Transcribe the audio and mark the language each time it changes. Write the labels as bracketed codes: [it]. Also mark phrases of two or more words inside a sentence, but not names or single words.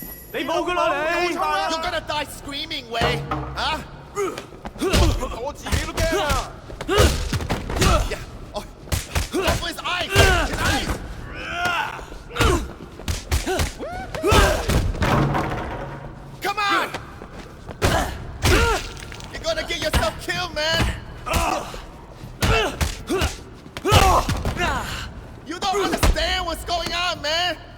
[yue] 你冇噶啦你。 [en] You're gonna die screaming, Wei. Huh? [yue] 我自己都驚啊。 [en] Yeah. Oh. Go for his eyes. His eyes. Come on. You're gonna get yourself killed, man. You don't understand what's going on, man.